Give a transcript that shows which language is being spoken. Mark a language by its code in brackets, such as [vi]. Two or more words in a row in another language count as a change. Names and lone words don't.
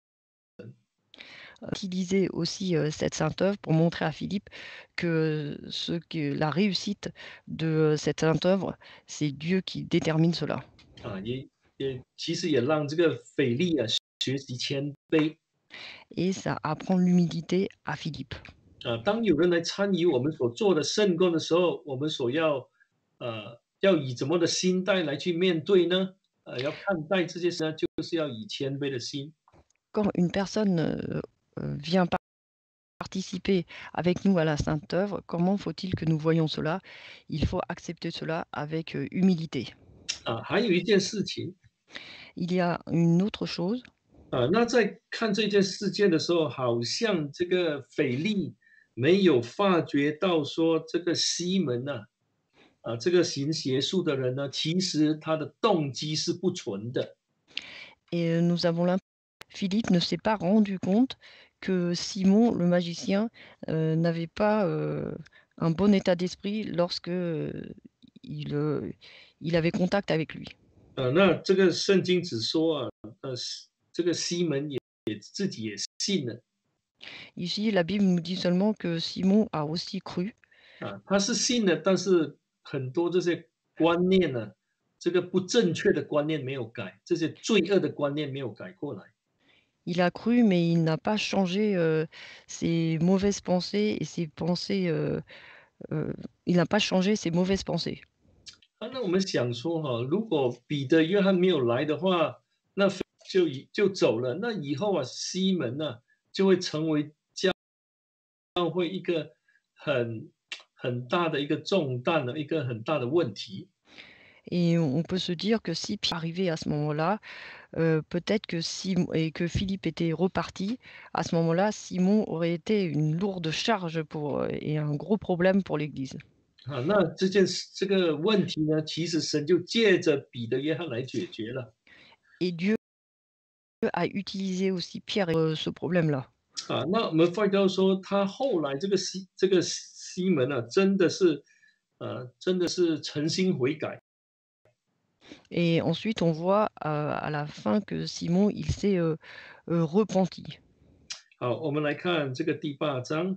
[fr] Utiliser aussi cette sainte œuvre pour montrer à Philippe que la réussite de cette sainte œuvre, c'est Dieu qui détermine cela. [zh] 其实也让这个腓力啊学习谦卑。 [fr] Et ça apprend l'humilité à Philippe. [zh] 当有人来参与我们所做的圣工的时候，我们要以怎么的心态来去面对呢？要看待这些事呢，就是要以谦卑的心。 [fr] Quand une personne vient participer avec nous à la Sainte Œuvre, comment faut-il que nous voyons cela? Il faut accepter cela avec humilité. [zh] 还有一件事情， [fr] Il y a une autre chose. [zh] 那在看这件事件的时候，好像这个腓力没有发觉到说这个西门呐、这个行邪术的人呢，其实他的动机是不纯的。 [fr] Et nous avons l'impression que Philippe ne s'est pas rendu compte que Simon, le magicien, n'avait pas un bon état d'esprit lorsque il, euh, il avait contact avec lui. [zh] 那这个圣经只说这个西门自己也信了 [fr] Ici, la Bible nous dit seulement que Simon a aussi cru. [zh] 他是信了，但是很多这些观念呢，这个不正确的观念没有改，这些罪恶的观念没有改过来。 [fr] Il a cru, mais il n'a pas changé ses mauvaises pensées et ses pensées. Euh, il n'a pas changé ses mauvaises pensées. [zh] 那我们想说如果彼得、约翰没有来的话，那就走了，那以后西门呢就会成为教会一个很大的一个重担的一个很大的问题。 [fr] Et on peut se dire que si Pierre arrivait à ce moment-là, peut-être que Simon et que Philippe était reparti, à ce moment-là, Simon aurait été une lourde charge et un gros problème pour l'Église. [zh] 那这个问题呢，其实神就借着彼得、约翰来解决了。 [fr] Et Dieu a utilisé aussi Pierre et ce problème-là. [zh] 那我们发觉到说，他后来这个西门真的是诚心悔改。 [fr] Et ensuite, on voit à la fin que Simon, il s'est repenti. [zh] 好，我们来看这个第8章